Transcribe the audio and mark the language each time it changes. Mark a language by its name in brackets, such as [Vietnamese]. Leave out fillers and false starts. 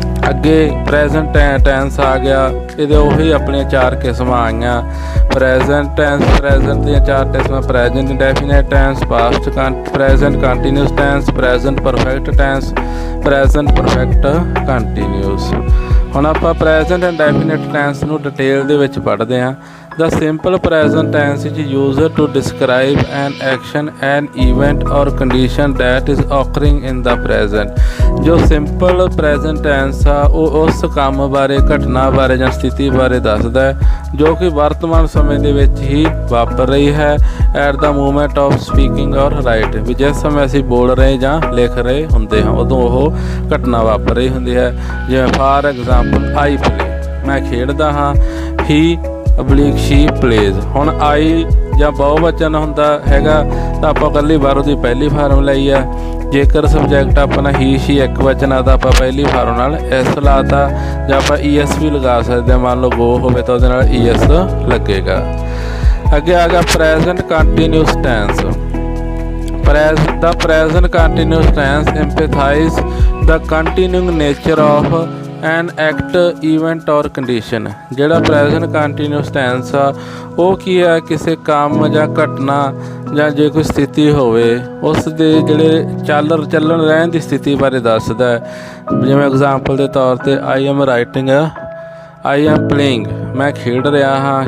[Punjabi] ਅੱਗੇ present tens ਆ ਗਿਆ। ਇਹਦੇ ਉਹੀ ਆਪਣੀਆਂ 4 ਕਿਸਮਾਂ ਆਈਆਂ। ਪ੍ਰੈਜ਼ੈਂਟ ਟੈਂਸ, ਪ੍ਰੈਜ਼ੈਂਟ ਦੀਆਂ 4 ਕਿਸਮਾਂ, present indefinite tens, past present continuous tens, present perfect tens, present perfect continuous. ਹੁਣ ਆਪਾਂ ਪ੍ਰੈਜ਼ੈਂਟ ਇੰਡੈਫੀਨਿਟ ਟੈਂਸ ਨੂੰ ਡਿਟੇਲ ਦੇ ਵਿੱਚ ਪੜ੍ਹਦੇ ਹਾਂ। [English] The simple present tense is used to describe an action, an event or condition that is occurring in the present. [Punjabi] ਜੋ simple present tens ਆ ਉਹ ਉਸ ਕੰਮ ਬਾਰੇ, ਘਟਨਾ ਬਾਰੇ ਜਾਂ ਸਥਿਤੀ ਬਾਰੇ ਦੱਸਦਾ ਹੈ ਜੋ ਕਿ ਵਰਤਮਾਨ ਸਮੇਂ ਦੇ ਵਿੱਚ ਹੀ ਵਾਪਰ ਰਹੀ ਹੈ [English] at the moment of speaking or right, [Punjabi] ਵੀ ਜਿਸ ਸਮੇਂ ਅਸੀਂ ਬੋਲ ਰਹੇ ਜਾਂ ਲਿਖ ਰਹੇ ਹੁੰਦੇ ਹਾਂ ਉਦੋਂ ਉਹ ਘਟਨਾ ਵਾਪਰ ਰਹੀ ਹੁੰਦੀ ਹੈ। [English] ਜਿਵੇਂ for example I play, [Punjabi] ਮੈਂ ਖੇਡਦਾ ਹਾਂ। ਹੀ ਅਬਲੀਕ ਸ਼ੀ ਪਲੇਜ਼, ਹੁਣ ਆਈ ਜਾਂ ਬਹੁਵਚਨ ਹੁੰਦਾ ਹੈਗਾ ਤਾਂ ਆਪਾਂ ਇਕੱਲੀ ਬਾਹਰੋਂ ਦੀ ਪਹਿਲੀ ਫਾਰਮ ਲਈ ਆ। ਜੇਕਰ ਸਬਜੈਕਟ ਆਪਣਾ ਹੀ ਸ਼ੀ ਇੱਕ ਵਚਨ ਆ ਤਾਂ ਆਪਾਂ ਪਹਿਲੀ ਫਾਰਮ ਨਾਲ ਐਸ ਲਾਤਾ, ਜਾਂ ਆਪਾਂ ਈਐਸ ਵੀ ਲਗਾ ਸਕਦੇ ਹਾਂ। ਮੰਨ ਲਓ ਗੋ ਹੋਵੇ ਤਾਂ ਉਹਦੇ ਨਾਲ ਈਐਸ ਲੱਗੇਗਾ। ਅੱਗੇ ਆ ਗਿਆ present continuous tens. [English] The present continuous tense emphasizes the continuing nature of an act, event or condition। [Punjabi] ਜਿਹੜਾ ਪ੍ਰੈਜ਼ੈਂਟ ਕੰਟੀਨਿਊਸ ਟੈਂਸ ਆ ਉਹ ਕੀ ਹੈ, ਕਿਸੇ ਕੰਮ ਜਾਂ ਘਟਨਾ ਜਾਂ ਜੇ ਕੋਈ ਸਥਿਤੀ ਹੋਵੇ ਉਸ ਦੇ ਜਿਹੜੇ ਚੱਲਣ ਰਹਿਣ ਦੀ ਸਥਿਤੀ ਬਾਰੇ ਦੱਸਦਾ ਹੈ। ਜਿਵੇਂ ਐਗਜ਼ਾਮਪਲ ਦੇ ਤੌਰ 'ਤੇ [English] I am writing, I am playing, [Punjabi] ਮੈਂ ਖੇਡ ਰਿਹਾ ਹਾਂ।